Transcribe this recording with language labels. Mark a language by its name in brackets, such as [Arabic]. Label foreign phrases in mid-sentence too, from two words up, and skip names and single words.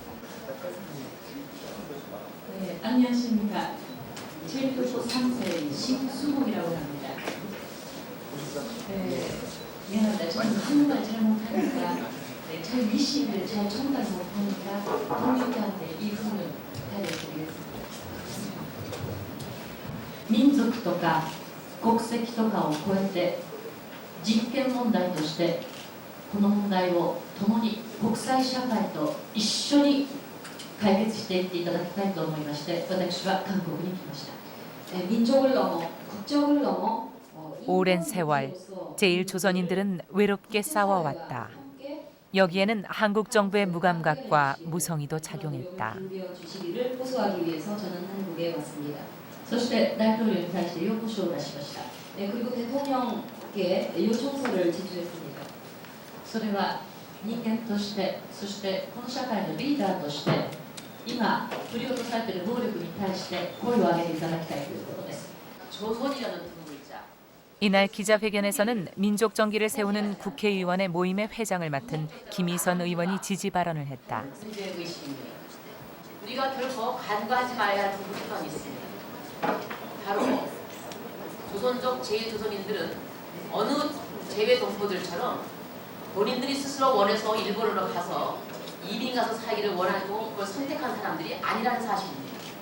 [Korean] 네, 안녕하십니까. 제1교포 3세 신수곡이라고 합니다. 미안합니다. 저는 한국말 잘 못하니까 제 미식을 잘 전달 못하니까 동료들한테 이 부분을 알려드리겠습니다. [Japanese] 民族とか国籍とかを超えて実験問題としてこの問題を共に国際社会と一緒に解決していっていただきたいと思いまして私は韓国に来ました。 [Korean] 민족을 넘어 국적을 넘어 오랜 세월 제1조선인들은 외롭게 싸워왔다. 여기에는 한국 정부의 무감각과 무성의도 작용했다. 호소하기 위해서 저는 한국에 왔습니다. [Japanese] そして大統領に対して要望書を出しました。 [Korean] 그리고 대통령께 요청서를 제출했습니다. [Japanese] それは人間として、そしてこの社会のリーダーとして、今振り落とされている暴力に対して声を上げていただきたいということです。 [Korean] 조선이라는 두 글자. 이날 기자회견에서는 민족 정기를 세우는 국회의원의 모임의 회장을 맡은 김희선 의원이 지지 발언을 했다. 우리가 결코 간과하지 말아야 할 부분이 있습니다. 바로 조선족 제1조선인들은 어느 재외 동포들처럼 본인들이 스스로 원해서 일본으로 가서 이민 가서 살기를 원하고 그걸 선택한 사람들이 아니라는 사실입니다.